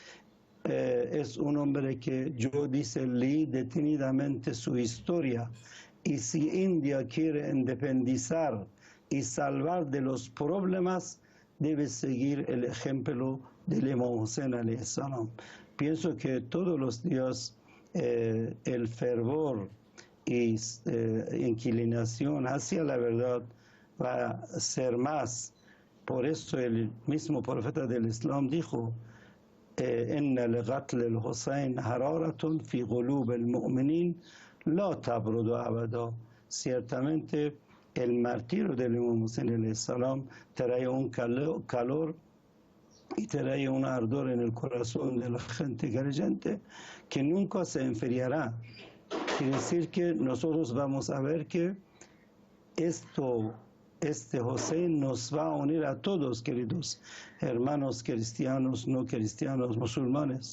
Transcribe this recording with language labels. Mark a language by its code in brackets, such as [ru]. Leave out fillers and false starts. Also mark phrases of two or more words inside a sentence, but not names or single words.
[es] es un hombre que yo leí detenidamente su historia, y si India quiere independizar y salvar de los problemas, debe seguir el ejemplo del Imam Hussein [ar] عليه السلام. [es] Pienso que todos los días el fervor y inclinación hacia la verdad va a ser más. Por eso el mismo profeta del Islam dijo, [ar] إن لقتل الحسين حرارة في قلوب المؤمنين لا تبرد أبدا. [es] Ciertamente el martirio del Imam Hussein [ar] عليه السلام [es] trae un calor y trae un ardor en el corazón de la gente creyente que nunca se enfriará. Quiere decir que nosotros vamos a ver que esto este Hussein nos va a unir a todos, queridos hermanos cristianos, no cristianos, musulmanes.